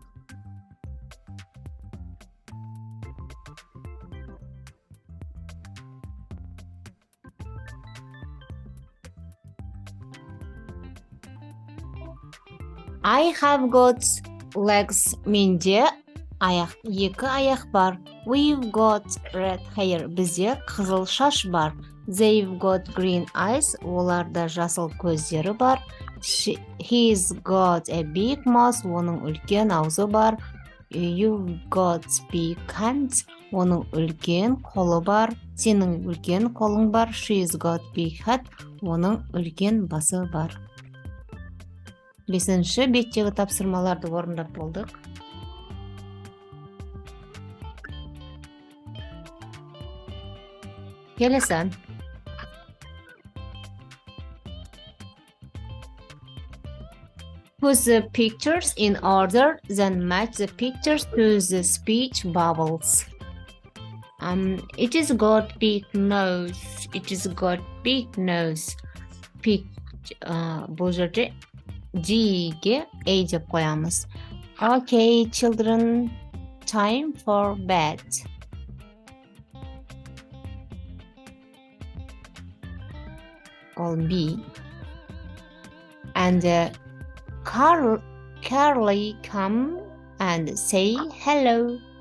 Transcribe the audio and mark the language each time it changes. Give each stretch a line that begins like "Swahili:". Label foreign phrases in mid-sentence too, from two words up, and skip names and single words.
English: I have got legs.
Kazakh: Менде екі аяқ бар.
English: We've got red hair.
Kazakh: Бізде қызыл шаш бар.
English: They've got green eyes.
Kazakh: Оларда жасыл көздері бар.
English: He's got a big mouth.
Kazakh: Оның үлкен аузы бар.
English: You've got big hands.
Kazakh: Оның үлкен қолы бар. Сенің үлкен қолың бар.
English: She's got big head.
Kazakh: Оның үлкен басы бар. 5-ші беттегі тапсырмаларды орындап болдық. Келесі.
English: Put the pictures in order, then match the pictures to the speech bubbles. It is got big nose. It is got big nose.
Kazakh: Бұл жерде D'ге A деп қоямыз.
English: Okay, children, time for bed. All B. And Carly come and say hello.